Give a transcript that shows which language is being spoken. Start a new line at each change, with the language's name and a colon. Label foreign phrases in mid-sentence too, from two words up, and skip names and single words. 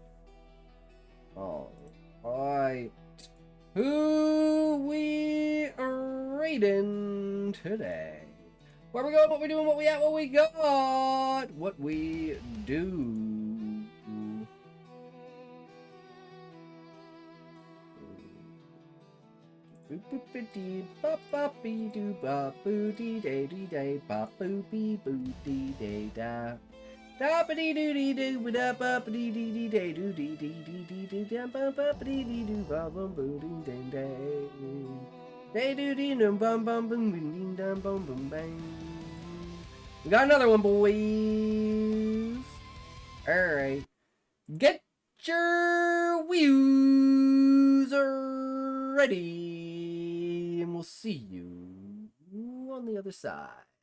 English: Alright. Who we rating today? Where we going, what we doing, what we at, what we got, what we do. Boop-boop-a-dee, bop-bop-bee-doo, bop-boo-dee-day-dee-day, bop-boo-bee-boo-dee-day-da. Da-ba-dee-doo-dee-doo, ba-da-ba-ba-dee-dee-dee-day-doo-dee-dee-dee-dee-dee, da-ba-ba-ba-dee-dee-doo, ba-bum-boo-dee-day-day. Day-doo-dee-dum-bum-bum-bing-ding-dum-bum-bum-bang. We got another one, boys. Alright. Get your views ready. And we'll see you on the other side.